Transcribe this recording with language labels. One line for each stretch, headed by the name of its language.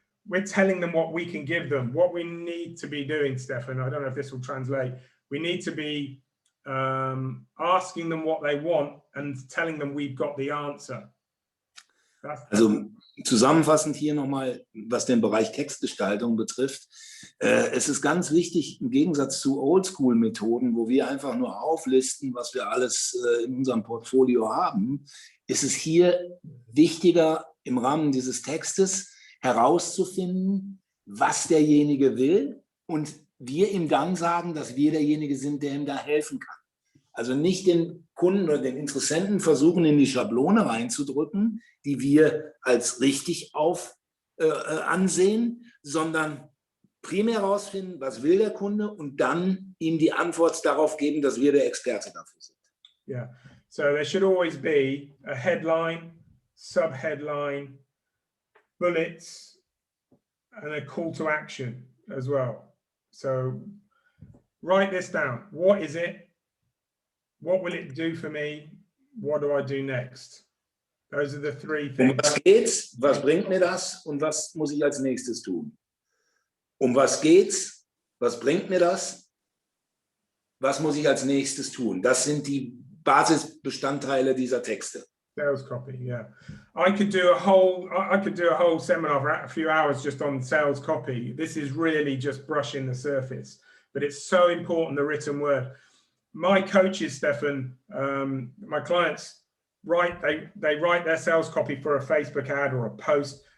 English: We're telling them what we can give them, what we need to be doing, Stefan. I don't know if this will translate. We need to be asking them what they want and telling them we've got the answer.
German: Also zusammenfassend hier nochmal, was den Bereich Textgestaltung betrifft. Es ist ganz wichtig, im Gegensatz zu Oldschool-Methoden, wo wir einfach nur auflisten, was wir alles in unserem Portfolio haben, ist es hier wichtiger, im Rahmen dieses Textes herauszufinden, was derjenige will, und wir ihm dann sagen, dass wir derjenige sind, der ihm da helfen kann. Also nicht den Kunden oder den Interessenten versuchen, in die Schablone reinzudrücken, die wir als richtig ansehen, sondern primär herausfinden, was will der Kunde und dann ihm die Antwort darauf geben, dass wir der Experte dafür sind.
English: Yeah, so there should always be a headline, subheadline, bullets, and a call to action as well. So write this down. What is it? What will it do for me? What do I do next? Those are the three things.
German: Um was geht's? Was bringt mir das? Und was muss ich als nächstes tun? Um was geht's? Was bringt mir das? Was muss ich als nächstes tun? Das sind die Basisbestandteile dieser Texte.
English: Sales copy, yeah. I could do a whole seminar for a few hours just on sales copy. This is really just brushing the surface, but it's so important, the written word. My coaches, Stefan, my clients they write their sales copy for a Facebook ad or a post.